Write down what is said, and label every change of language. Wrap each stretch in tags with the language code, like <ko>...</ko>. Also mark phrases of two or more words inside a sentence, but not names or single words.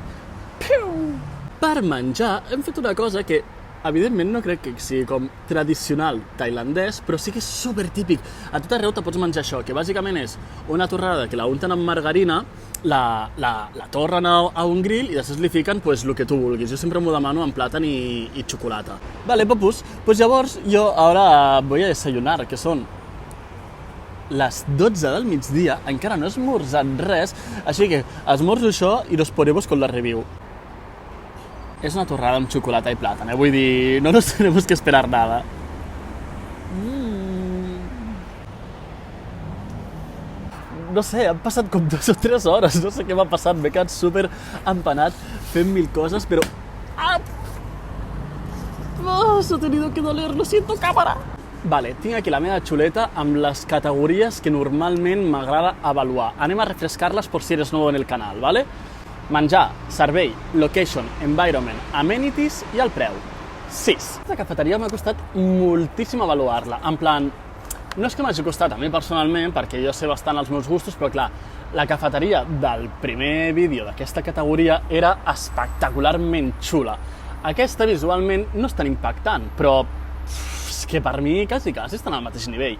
<ca>Per menjar hem fet una cosa que evidentment no crec que sigui com tradicional tailandès, però sí que és super típic. A tot arreu te pots menjar això, que bàsicament és una torrada que la unten amb margarina, la torren a un grill i després li fiquen pues, el que tu vulguis. Jo sempre m'ho demano amb plàtan i xocolata. Vale, papus, pues llavors jo ara</ca> <es>voy a desayunar,</es> <ca>que són les 12 del migdia, encara no he esmorzat res, així que esmorzo això i</ca> <es>nos ponemos con la review.</es> <ca>Es una torrada amb xocolata i plàtan, vull dir,</ca> <es>no nos tenemos que esperar nada.</es> <ca>No sé, han passat com 2 o 3 hores, no sé què m'ha passat, m'he quedat super empanat fent mil coses, però...</ca> <es>s'ha tenido que doler, lo siento,</es> <ca>càmera! Vale, tinc aquí la meva xuleta amb les categories que normalment m'agrada avaluar. Anem a refrescar-les per si eres nou en el canal, vale? Menjar, servei,</ca> <en>location, environment, amenities</en> <ca>i el preu.</ca> <en>6.</en> <ca>Aquesta cafeteria m'ha costat moltíssim avaluar-la. En plan, no és que m'hagi costat a mi personalment, perquè jo sé bastant els meus gustos, però clar, la cafeteria del primer vídeo d'aquesta categoria era espectacularment xula. Aquesta visualment no és tan impactant, però és que per mi quasi estan al mateix nivell.</ca>